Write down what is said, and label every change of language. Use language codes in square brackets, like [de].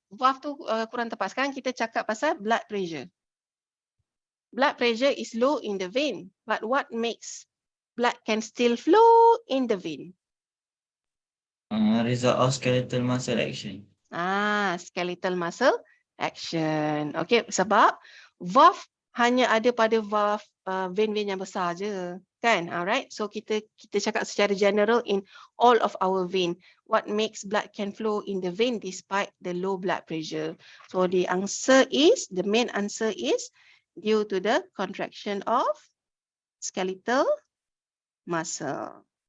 [ms] Valve tu kurang tepat. Sekarang kita cakap pasal blood pressure. [en] Blood pressure is low in the vein. But what makes blood can still flow in the vein? Result of skeletal muscle action. Skeletal muscle action. [ms] Okay, sebab valve hanya ada pada valve vein-vein yang besar je, kan? Alright, so kita cakap secara general [en] in all of our vein. What makes blood can flow in the vein despite the low blood pressure? So the main answer is due to the contraction of skeletal muscle.